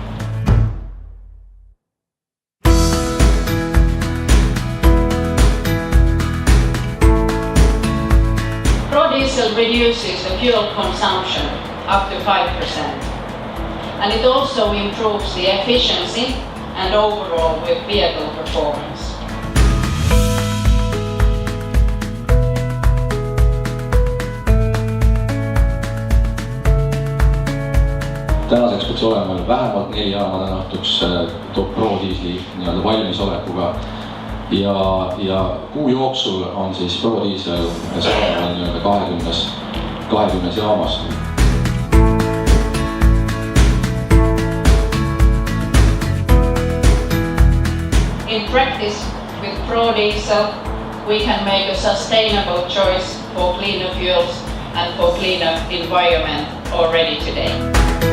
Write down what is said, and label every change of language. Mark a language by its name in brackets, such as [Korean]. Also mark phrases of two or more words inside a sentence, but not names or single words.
[English] Pro Diesel reduces the fuel consumption up to 5%. And it also improves the efficiency and overall vehicle performance. [Estonian] Tänaseks peaks olema vähemalt 4 jaama täna õhtuks Pro Dieseli nii-öelda valmisolekuga. Ja kuu jooksul on siis Pro Diesel saadaval nii-öelda 20 jaamas. [English] In practice, with Pro Diesel, we can make a sustainable choice for cleaner fuels and for cleaner environment already today.